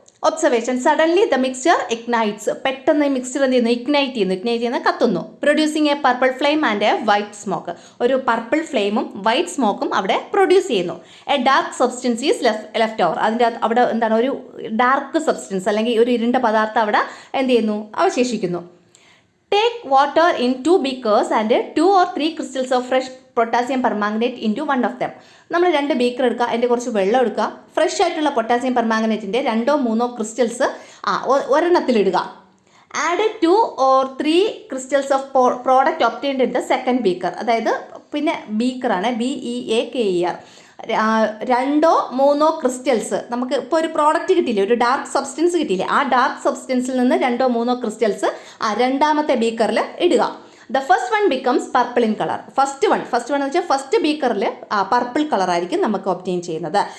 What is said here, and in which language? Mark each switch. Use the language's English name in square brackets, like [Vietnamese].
[English] Observation: suddenly the mixture ignites. [Malayalam] പെട്ടെന്ന് mixture എന്ത് ചെയ്യുന്നു? ഇഗ്നൈറ്റ് ചെയ്യുന്ന കത്തുന്നു. [English] Producing a purple flame and a white smoke. [Malayalam] ഒരു പർപ്പിൾ ഫ്ലെയിമും വൈറ്റ് സ്മോക്കും അവിടെ പ്രൊഡ്യൂസ് ചെയ്യുന്നു. [English] A dark substance is left over. [Malayalam] അതിൻ്റെ അവിടെ എന്താണ്, ഒരു ഡാർക്ക് സബ്സ്റ്റൻസ് അല്ലെങ്കിൽ ഒരു ഇരുണ്ട പദാർത്ഥം അവിടെ എന്ത് ചെയ്യുന്നു? അവശേഷിക്കുന്നു. [English] Take water in 2 beakers and 2 or 3 crystals of fresh potassium permanganate into one of them. [Malayalam] നമ്മൾ 2 ബീക്കർ എടുക്കുക, അതിൻ്റെ കുറച്ച് വെള്ളം എടുക്കുക, ഫ്രഷ് ആയിട്ടുള്ള potassium പെർമാംഗനേറ്റിൻ്റെ 2-3 crystals ഒരെണ്ണത്തിലിടുക. [English] Add 2 or 3 crystals of product obtained in the second beaker. [Malayalam] അതായത് പിന്നെ ബീക്കറാണ്, BEAKER. 2-3 ക്രിസ്റ്റൽസ് നമുക്ക് ഇപ്പോൾ ഒരു പ്രോഡക്റ്റ് കിട്ടിയില്ലേ, ഒരു ഡാർക്ക് സബ്സ്റ്റൻസ് കിട്ടിയില്ലേ, ആ ഡാർക്ക് സബ്സ്റ്റൻസിൽ നിന്ന് 2-3 ക്രിസ്റ്റൽസ് രണ്ടാമത്തെ ബീക്കറിൽ ഇടുക. [English] The first one becomes purple in colour. [Malayalam] First one എന്ന് വെച്ചാൽ ഫസ്റ്റ് ബീക്കറിൽ പർപ്പിൾ കളറായിരിക്കും നമുക്ക് ഒബ്റ്റെയിൻ ചെയ്യുന്നത്.